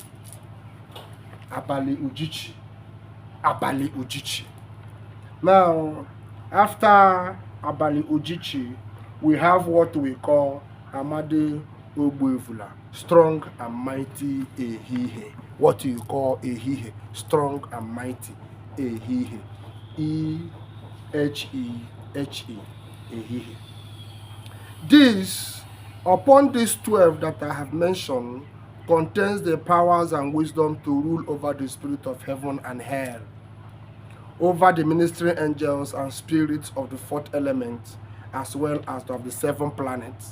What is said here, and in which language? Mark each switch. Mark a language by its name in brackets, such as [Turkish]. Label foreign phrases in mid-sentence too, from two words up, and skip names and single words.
[English] Abali Ujichi. Abali Ujichi. Now, after Abali Ujichi, we have what we call Amade Ogbuevula, strong and mighty Ehihe. What you call Ehihe, strong and mighty Ehihe. E-H-E-H-E, Ehihe. This, upon these 12 that I have mentioned, contains the powers and wisdom to rule over the spirit of heaven and hell, over the ministering angels and spirits of the fourth element, as well as of the 7 planets.